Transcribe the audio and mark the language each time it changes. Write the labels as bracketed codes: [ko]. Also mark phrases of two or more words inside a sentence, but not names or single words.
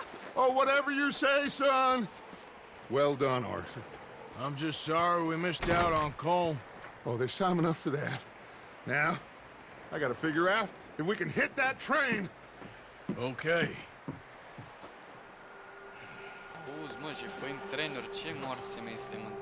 [en] Oh, whatever you say, son. Well done, Arthur. I'm just sorry we missed out on Colm. Oh, there's time enough for that. Now, I gotta figure out if we can hit that train. Okay. Uz, [ro] mă, și fă în trenuri, ce morți mai este, mă?